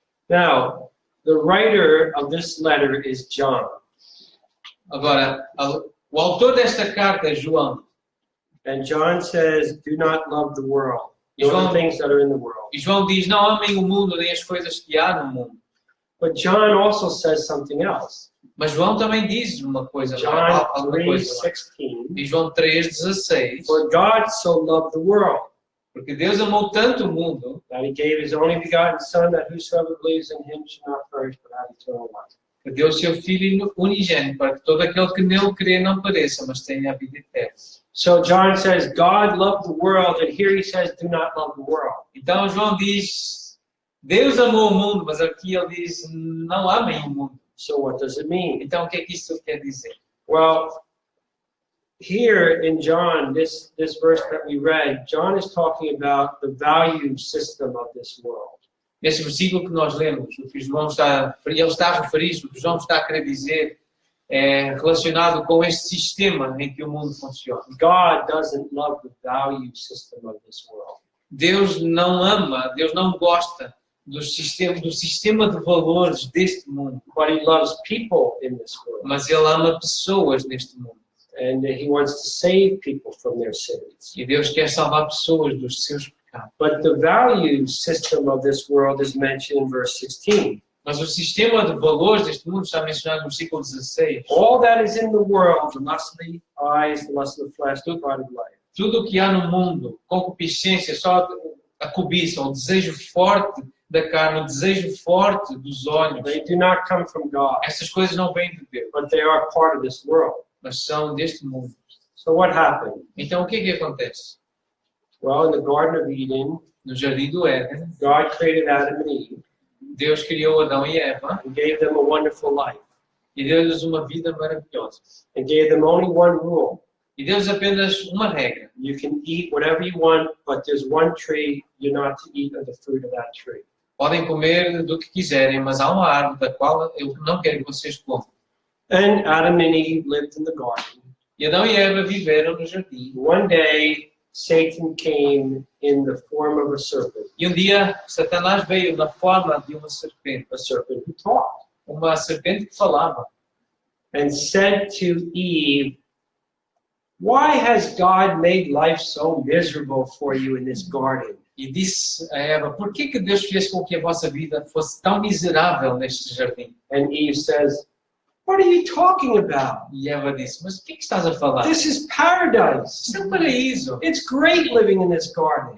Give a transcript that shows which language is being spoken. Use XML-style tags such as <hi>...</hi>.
<en>Now, the writer of this letter is John.</en> <pt>Agora, o autor desta carta é João.</pt> <en>And John says, do not love the world,</en> <pt>E</pt> <en>nor</en> <pt>João,</pt> <en>the things that are in the world.</en> <pt>e João diz, não amem o mundo, nem as coisas que há no mundo.</pt> <en>But John also says something else.</en> <pt>Mas João também diz uma coisa</pt> <en>John</en> <pt>lá, alguma coisa lá.</pt> <en>3:16.</en> <pt>Em João 3,16,</pt> <en>For God so loved the world,</en> <pt>porque Deus amou tanto o mundo,</pt> <en>that he gave his only begotten Son, that whosoever believes in him should not perish, but have eternal life.</en> <pt>que deu o seu Filho unigênito, para que todo aquele que nele crê não pereça, mas tenha a vida eterna.</pt> <en>So John says, God loved the world, and here he says, do not love the world.</en> <pt>Então João diz, Deus amou o mundo, mas aqui ele diz, não amem o mundo.</pt> <en>So what does it mean?</en> <pt>Então o que é que isso quer dizer?</pt> <en>Well, here in John, this verse that we read, John is talking about the value system of this world.</en> <pt>Nesse versículo que nós lemos, o que João está a referir, o que João está a querer dizer, é relacionado com este sistema em que o mundo funciona.</pt> <en>God doesn't love the value system of this world.</en> <pt>Deus não ama, Deus não gosta do sistema de valores deste mundo.</pt> <en>But he loves people in this world.</en> <pt>Mas Ele ama pessoas neste mundo.</pt> <en>And he wants to save people from their sins.</en> <pt>E Deus quer salvar pessoas dos seus pecados. pecado.</pt> <en>But the value system of this world is mentioned in verse 16.</en> <pt>Mas o sistema de valores deste mundo está mencionado no versículo 16.</pt> <en>All that is in the world, the lust of the eyes, the lust of the flesh, the pride of life.</en> <pt>Tudo o que há no mundo, concupiscência, só a cobiça, o desejo forte da carne, o desejo forte dos olhos.</pt> <en>They do not come from God,</en> <pt>Essas coisas não vêm de Deus,</pt> <en>but they are part of this world.</en> <pt>mas são deste mundo.</pt> <en>So what happened?</en> <pt>Então o que é que acontece?</pt> <en>Well, in the Garden of Eden,</en> <pt>No jardim do Éden,</pt> <en>God created Adam and Eve</en> <pt>Deus criou Adão e Eva</pt> <en>and gave them a wonderful life</en> <pt>e deu-lhes uma vida maravilhosa.</pt> <en>and gave them only one rule.</en> <pt>E deu-lhes apenas uma regra.</pt> <en>You can eat whatever you want, but there's one tree you're not to eat of the fruit of that tree.</en> <pt>Podem comer do que quiserem, mas há uma árvore da qual eu não quero que vocês comam.</pt> <en>And Adam and Eve lived in the garden.</en> <pt>E Adão e Eva viveram no jardim.</pt> <en>One day, Satan came in the form of a serpent</en> <pt>E um dia, Satanás veio na forma de uma serpente</pt> <en>who talked,</en> <pt>uma serpente que falava.</pt> <en>and said to Eve, "Why has God made life so miserable for you in this garden?</en> <pt>E disse a Eva, por que Deus fez com que a vossa vida fosse tão miserável neste jardim?</pt> <en>And Eve says, "What are you talking about?</en> <pt>E Eva disse, mas o que estás a falar?</pt> <en>This is paradise.</en> <pt>Isto é um paraíso.</pt> <en>It's great living in this garden.</en>